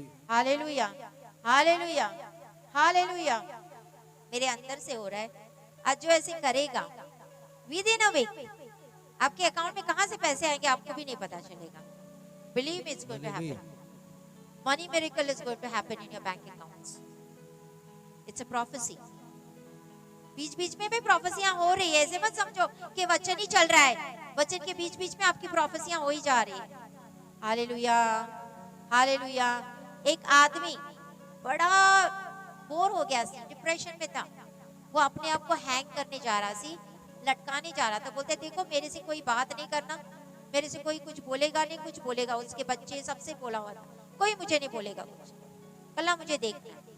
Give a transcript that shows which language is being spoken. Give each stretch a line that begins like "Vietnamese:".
Hindi: Hallelujah, hallelujah, hallelujah. मेरे अंदर से हो रहा है, आज जो ऐसे करेगा
English: within a week
Hindi: आपके अकाउंट में कहां से पैसे आएंगे आपको भी नहीं पता चलेगा।
English: Believe me, it's going to happen. Money miracle is going to happen in your bank accounts. It's a prophecy.
Hindi: बीच-बीच में भी प्रोफेसियां हो रही है, ऐसे मत समझो कि वचन ही चल रहा है, वचन के बीच-बीच में आपकी प्रोफेसियां हो ही जा रही है। Hallelujah, hallelujah. एक आदमी बड़ा बोर हो गया सी, डिप्रेशन में था, वो अपने आप को हैंग करने जा रहा सी, लटकाने जा रहा था, बोलते देखो मेरे से कोई बात नहीं करना, मेरे से कोई कुछ बोलेगा नहीं, कुछ बोलेगा, उसके बच्चे सबसे बोला हुआ था, कोई मुझे नहीं बोलेगा कुछ, कल्ला मुझे देखना।